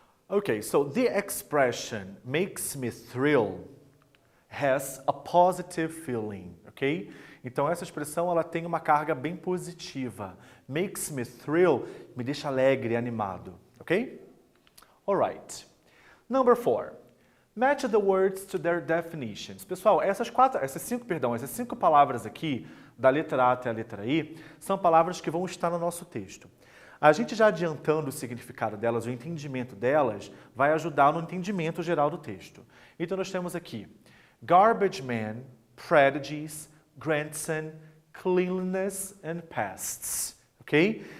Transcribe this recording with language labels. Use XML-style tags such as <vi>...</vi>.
<en>Okay, so the expression makes me thrill has a positive feeling, ok?</en> <pt>Então essa expressão ela tem uma carga bem positiva.</pt> <en>Makes me thrill</en> <pt>me deixa alegre, animado, ok?</pt> <en>Alright. Number 4. Match the words to their definitions.</en> <pt>Pessoal, essas cinco palavras aqui, da letra A até a letra I, são palavras que vão estar no nosso texto. A gente já adiantando o significado delas, o entendimento delas, vai ajudar no entendimento geral do texto. Então nós temos aqui garbage man, prejudice, grandson, cleanliness and pests. Ok?</pt>